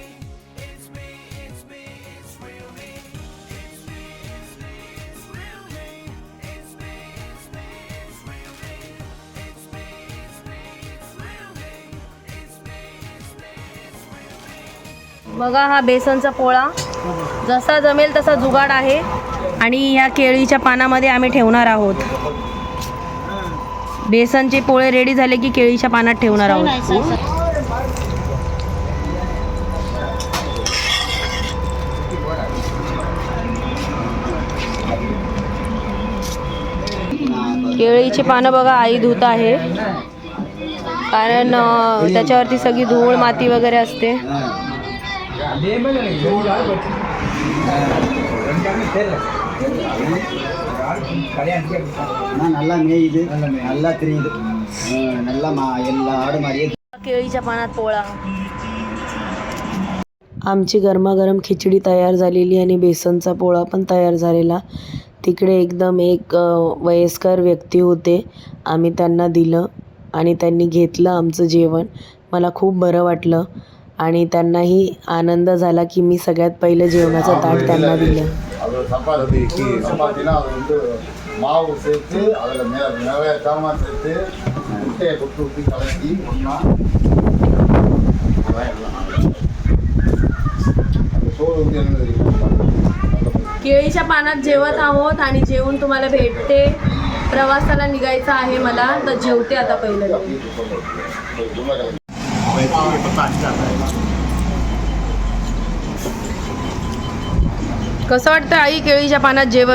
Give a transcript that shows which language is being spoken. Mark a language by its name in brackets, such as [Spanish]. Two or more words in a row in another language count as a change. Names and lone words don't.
[English] It's me, it's me, it's real me. It's me, it's me, it's real me. It's me, it's me, it's real me. It's me, it's me, it's real me. It's me, it's me, it's real me. [Marathi] बघा हा बेसनचा पोळा जसा जमेल तसा जुगाड आहे आणि ह्या केळीच्या पानामध्ये आम्ही ठेवणार आहोत. बेसनचे पोळे रेडी झाले की केळीच्या पानात ठेवणार आहोत. केळीची पानं बघा आई धुत आहे कारण त्याच्यावरती सगळी धूळ माती वगैरे असते. [Tamil] நல்லா மேயுது நல்லா தெரியுது நல்லா எல்லா ஆடு மாதிரியே. [Marathi] केळीच्या पानात पोळा. आमची गरमागरम खिचडी तयार झालेली आणि बेसनचा पोळा पण तयार झालेला. तिकडे एकदम एक वयस्कर व्यक्ती होते. आम्ही त्यांना दिलं आणि त्यांनी घेतलं आमचं जेवण. मला खूप बरं वाटलं आणि त्यांनाही आनंद झाला की मी सगळ्यात पहिलं जेवणाचं ताट त्यांना दिलं. [Tamil] சப்பாத்தினா அது வந்து மாவு சேர்த்து அதில் நிறைய சாமான் சேர்த்து முட்டையை கொட்டு ஊற்றி கலக்கி ஒன்றா சோறு வந்து என்ன [Marathi] केळीच्या पानात जेवत आहोत आणि जेवून तुम्हाला भेटते. प्रवासाला निघायचं आहे मला, तर जेवते आता पहिलं. कसं वाटतं आई केळीच्या पानात जेवण?